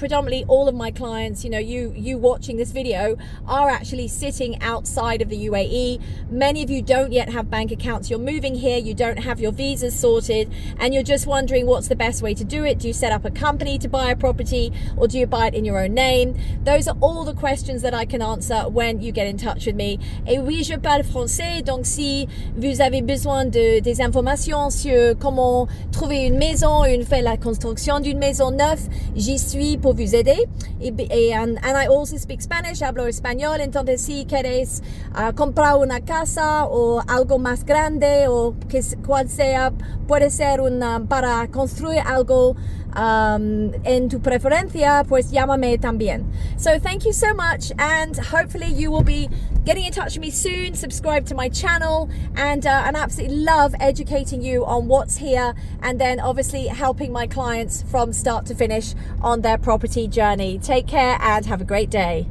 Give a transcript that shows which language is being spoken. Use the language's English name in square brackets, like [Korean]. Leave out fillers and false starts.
[English] Predominantly all of my clients, you know, you watching this video are actually sitting outside of the UAE. Many of you don't yet have bank accounts. You're moving here, you don't have your visas sorted, and you're just wondering what's the best way to do it. Do you set up a company to buy a property, or do you buy it in your own name? Those are all the questions that I can answer when you get in touch with me. [French] Et oui, je parle français, donc si vous avez besoin des informations sur comment trouver une maison, faire la construction d'une maison neuve, j'y suis pour vous aider. [English] And I also speak Spanish, [Spanish] hablo español, entonces si queréis comprar una casa o algo más grande o que cual sea, puede ser para construir algo en tu preferencia, pues llámame también. [English] So thank you so much, and hopefully you will be getting in touch with me soon. Subscribe to my channel, and I absolutely love educating you on what's here, and then obviously helping my clients from start to finish on their property journey. Take care and have a great day.